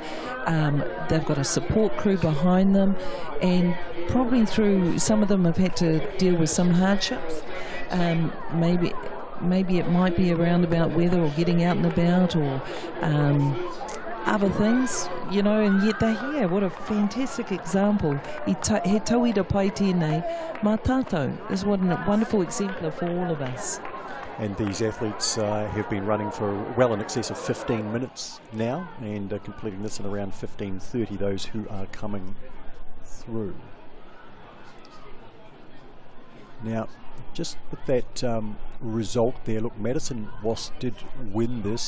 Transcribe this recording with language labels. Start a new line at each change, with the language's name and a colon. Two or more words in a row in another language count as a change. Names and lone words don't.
English: They've got a support crew behind them. And probably through, some of them have had to deal with some hardships. Maybe it might be around about weather or getting out and about, or other things, you know, and yet they're here. What a fantastic example.
Māori: He tauira pai tēnei mā tātou.
English: This is what a wonderful exemplar for all of us. And these athletes have been running for well in excess of 15 minutes now, and completing this in around 15:30, those who are coming through. Now, just with that result there, look, Madison Voss did win this.